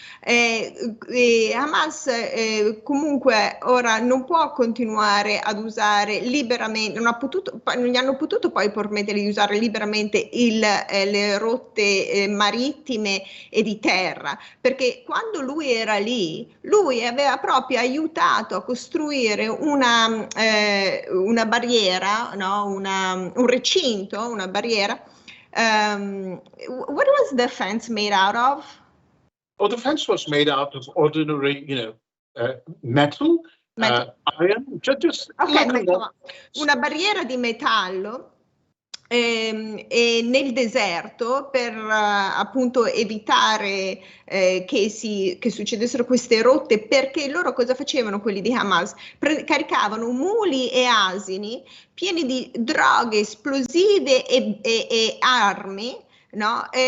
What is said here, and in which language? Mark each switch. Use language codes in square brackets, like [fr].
[it] Hamas comunque ora non può continuare ad usare liberamente, non gli hanno potuto poi permettere di usare liberamente le rotte marittime e di terra, perché quando lui era lì, lui aveva proprio aiutato a costruire una barriera, no? Un recinto, una barriera. [en] What was the fence made out of? Oh, the fence was made out of ordinary, metal, iron, just [it] okay, una barriera di metallo nel deserto per appunto evitare che succedessero queste rotte, perché loro cosa facevano quelli di Hamas? Caricavano muli e asini pieni di droghe esplosive e armi, no?